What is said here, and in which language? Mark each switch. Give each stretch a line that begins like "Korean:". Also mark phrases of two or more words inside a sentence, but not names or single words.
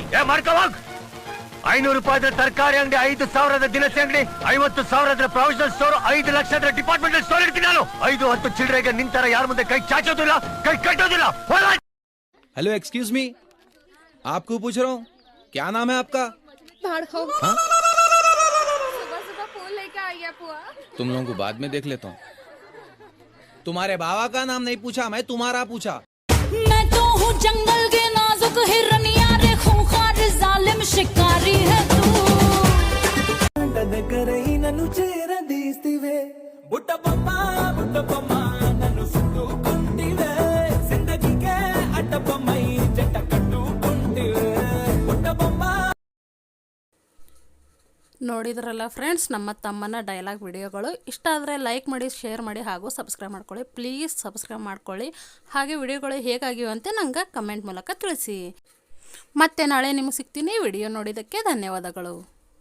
Kannada: ಮಾಡ್ಕೋವಾಗ 500 ರೂಪಾಯಿ ತರಕಾರಿ ಅಂಗಡಿ, 5,000 ದಿನಸಿ ಅಂಗಡಿ, 50,000
English: provisional store,
Kannada: 5 ಲಕ್ಷ
English: departmental store
Kannada: ಇಡ್ತೀನಿ ನಾನು. 5-10 ಚಿಲ್ಲರೆಗೆ ನಿಂತರ ಯಾರ ಮುಂದೆ ಕೈ ಚಾಚೋದಿಲ್ಲ, ಕೈ ಕಟ್ಟೋದಿಲ್ಲ.
English: hello excuse me,
Hindi: आपको पूछ रहा हूँ, क्या नाम है आपका? सुबह सुबह फूल लेके आई है पुआ। तुम लोगों को बाद में देख लेता हूँ. तुम्हारे बाबा का नाम नहीं पूछा, मैं तुम्हारा पूछा. मैं तो हूँ जंगल के नाजुक हिरनिया रे, खूंखार जालिम शिकारी है तू.
Telugu: నన్ను చేరదీస్తివే బుట్టబొమ్మ బుట్టబొమ్మ నన్ను సుట్టుకుంటివే జిందగీకే అడ్డబొమ్మై జంట కట్టుకుంటివే బుట్టబొమ్మ.
Kannada: ನೋಡಿದ್ರಲ್ಲ ಫ್ರೆಂಡ್ಸ್, ನಮ್ಮ ತಮ್ಮನ
English: dialogue videos.
Kannada: ಇಷ್ಟ ಆದರೆ ಲೈಕ್ ಮಾಡಿ, ಶೇರ್ ಮಾಡಿ ಹಾಗೂ ಸಬ್ಸ್ಕ್ರೈಬ್ ಮಾಡ್ಕೊಳ್ಳಿ.
English: please subscribe
Kannada: ಮಾಡ್ಕೊಳ್ಳಿ. ಹಾಗೆ ವಿಡಿಯೋಗಳು ಹೇಗಾಗಿವೆ ಅಂತ ನಂಗೆ ಕಮೆಂಟ್ ಮೂಲಕ ತಿಳಿಸಿ. ಮತ್ತೆ ನಾಳೆ ನಿಮಗೆ ಸಿಗ್ತೀನಿ. ವಿಡಿಯೋ ನೋಡಿದ್ದಕ್ಕೆ ಧನ್ಯವಾದಗಳು.